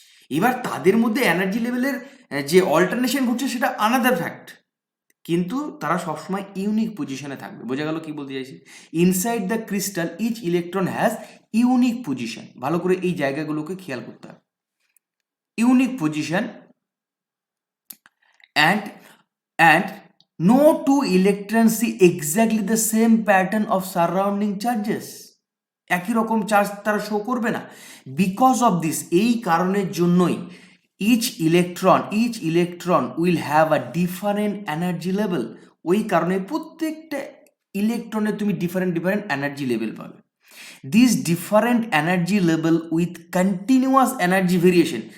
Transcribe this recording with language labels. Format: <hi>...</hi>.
<bn>এবার তাদের মধ্যে এনার্জি লেভেলের যে অল্টারনেশন ঘটছে সেটা</bn> <en>another fact,</en> <bn>কিন্তু তারা সবসময় ইউনিক পজিশনে থাকবে। বোঝা গেল কি বলতে চাইছি?</bn> <en>Inside the crystal each electron has unique position.</en> <bn>ভালো করে এই জায়গাগুলোকে খেয়াল করতে হবে।</bn> <en>Unique position and and no two electrons see exactly the same pattern of surrounding charges।</en> <bn>একই রকম চার্জ তারা শো করবে না।</bn> <en>because of this,</en> <bn>এই কারণের জন্যই</bn> <en>Each electron will have a different energy level.</en> <bn>ওই কারণে প্রত্যেকটা ইলেকট্রনে তুমি ডিফারেন্ট এনার্জি লেভেল পাবে।</bn> <en>This different energy level with continuous energy variation.</en>